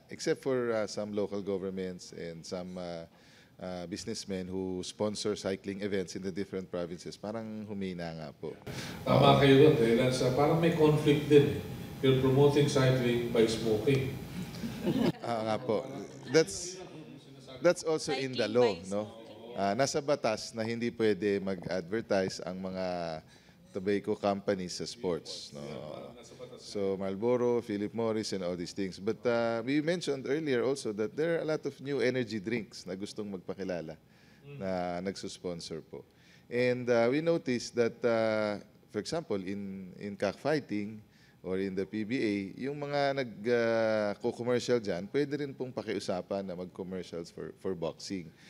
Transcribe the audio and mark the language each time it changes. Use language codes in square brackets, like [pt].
[en] Except for some local governments and some businessmen who sponsor cycling events in the different provinces. [tl] Parang humina nga po. Tama kayo doon. Dahil parang may conflict din. [en] You're promoting cycling by smoking. [tl] Nga po. [en] That's also in the law, no? [tl] Nasa batas na hindi pwede mag-advertise ang mga tobacco companies sa sports, no? [en] So Marlboro, Philip Morris, and all these things. But we mentioned earlier also that there are a lot of new energy drinks [tl] na gustong magpakilala na nagsusponsor po. [en] And we noticed that, for example, in cockfighting, or in the PBA, [tl] yung mga nag-co-commercial dyan, pwede rin pong pakiusapan na mag-commercials [en] for boxing.